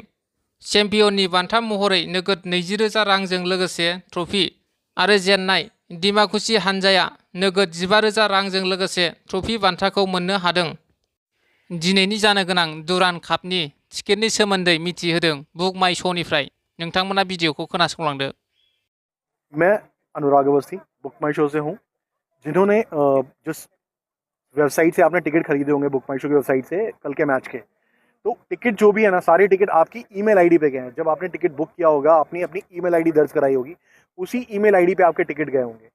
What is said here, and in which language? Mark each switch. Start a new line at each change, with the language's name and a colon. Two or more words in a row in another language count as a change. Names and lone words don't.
Bodo: चेम्पियननि बान्था महरै नोगोद 20,000 रांजों लोगोसे ट्रफी आरो जेननाय डिमाकुसि हानजाया नोगोद 15,000 रांजों लोगोसे ट्रफी बान्थाखौ मोननो हादों। दिनैनि जानो गोनां दुरान कापनि टिकेटनि सोमोन्दै मिथिहोदों बुक माई श'निफ्राय। नोंथांमोना भिडिअखौ खोनासंलांदो।
Hindi: मैं अनुराग अवस्थी बुक माई शो से हूँ। जिन्होंने जिस वेबसाइट से आपने टिकट खरीदे होंगे बुक माई शो की वेबसाइट से कल के मैच के, तो टिकट जो भी है ना सारे टिकट आपकी
English: email ID
Hindi: पे गए हैं। जब आपने टिकट बुक किया होगा अपनी
English: email ID
Hindi: दर्ज कराई होगी, उसी
English: email ID
Hindi: पे आपके टिकट गए होंगे।